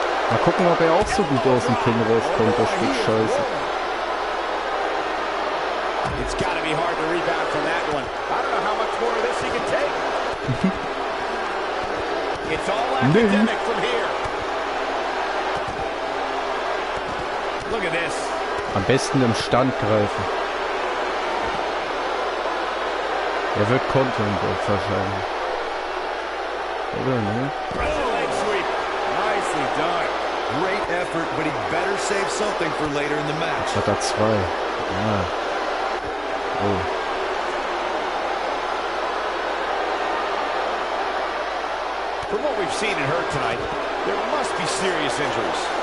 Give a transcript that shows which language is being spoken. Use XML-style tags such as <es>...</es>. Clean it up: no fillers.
<de>Mal gucken, ob er auch so gut aus dem Pin rauskommt, das Stück Scheiße.</de> <en>It's got to be hard to rebound from that one. I don't know how much more of this he can take. It's all academic from here. Look at this.</en> <de>Am besten im Stand greifen. Er wird kontern jetzt wahrscheinlich. Oder, ne?</de> <en>Leg sweep. Nicely done. Great effort, but he better save something for later in the match.</en> <de>Hat er zwei. Ja. Oh.</de> <en>From what we've seen and heard tonight, there must be serious injuries.</en>